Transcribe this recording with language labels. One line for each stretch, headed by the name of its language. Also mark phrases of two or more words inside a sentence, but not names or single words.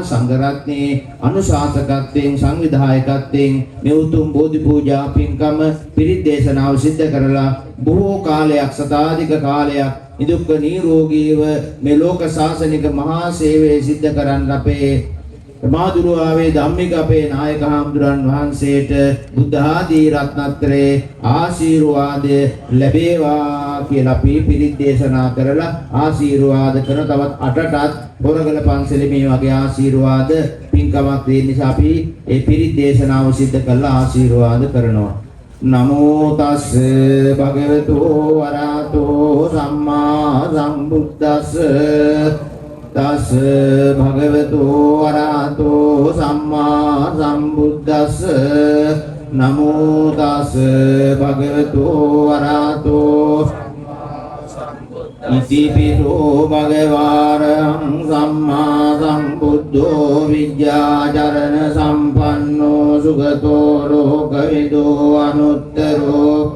Sinhala: සංඝරත්නයේ අනුශාසකත්වයෙන් සංවිධායකත්වයෙන් මේ උතුම් බෝධි පූජා පින්කම පිරිත් දේශනාව සිද්ධ කරලා බොහෝ කාලයක් සතාධික කාලයක් නිදුක් නිරෝගීව මේ ලෝක ශාසනික මහා සේවය සිද්ධ කරන්න අපේ මාදුරුවාවේ ධම්මික අපේ නායක හාමුදුරන් වහන්සේට බුද්ධ ආදී රත්නත්‍රයේ ආශිර්වාද ලැබේවා කියලා අපි පිරිත් දේශනා කරලා ආශිර්වාද කරන තවත් අටටත් බොරගල පන්සලේ මේ වගේ ආශිර්වාද පින්කමක් දෙන්න නිසා අපි ඒ පිරිත් දේශනාව සිද්ධ කරලා ආශිර්වාද කරනවා.
Pali: නමෝ තස් භගවතු වරහතෝ සම්මා සම්බුද්දස්ස තස් භගවතු වරහතෝ සම්මා සම්බුද්දස්ස නමෝ තස් භගවතු වරහතෝ ඉතිපිසෝ භගවාරං සම්මා සම්බුද්ධෝ විද්‍යාචරණ සම්පන්නෝ සුගතෝ ලෝකවිදෝ අනුත්තරෝ